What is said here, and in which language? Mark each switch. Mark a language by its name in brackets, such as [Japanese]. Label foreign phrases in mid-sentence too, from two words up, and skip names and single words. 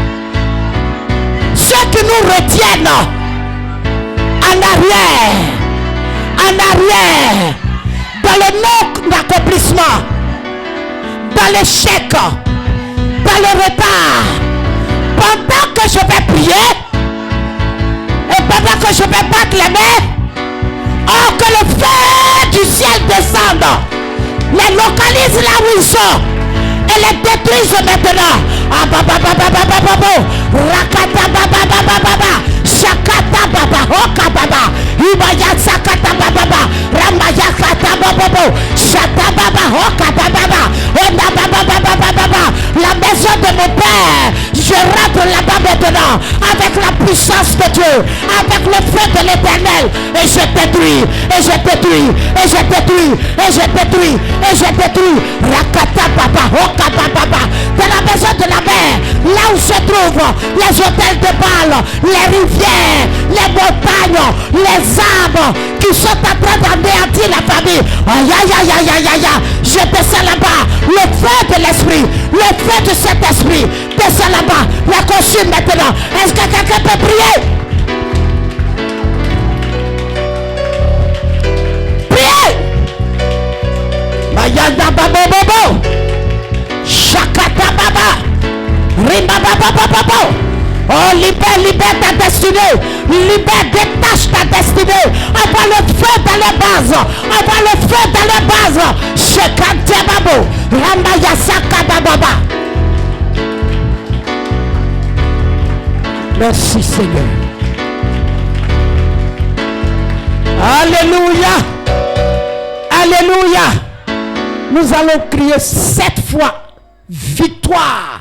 [French] Ceux qui nous retiennent en arrière, dans le non-accomplissement, dans l'échec, dans le retard, pendant que je vais prier, et pendant que je vais battre les mains, oh, que le feu du ciel descende, les localise là où ils sont et les détruise maintenant. Ah, baba, baba, baba, baba, rakata, baba, baba, baba, shakata, baba, hoka, baba, ibaya, sakata, baba, ramaya, kata, baba, shata, baba, hoka, baba, ona, baba, baba, baba, la maison de mon père, je rentre là-bas maintenant avec la puissance de Dieu, avec le feu de l'Éternel, et je détruis, et je détruis, et je détruis, et je détruis, et je détruis, rakata, baba, hoka, baba, de la maison de la mer, là où se trouvent les hôtels de Baal, les rivières, les montagnes, les arbres qui sont en train d'anéantir la famille. Aïe, aïe, aïe, aïe, aïe, aïe. Je descends là-bas. Le feu de l'esprit, le feu de cet esprit, descends là-bas. La consume maintenant. Est-ce que quelqu'un peut prier? Priez. Mayanda babobobo. Shakata baba. Rimba baba. Oh, libère ta destinée. Libère, détache ta destinée. Envoie le feu dans les bases. Envoie le feu dans les bases. Shekante babo. Ramba yasaka baba. Merci Seigneur. Alléluia. Alléluia. Nous allons crier 7 fois victoire.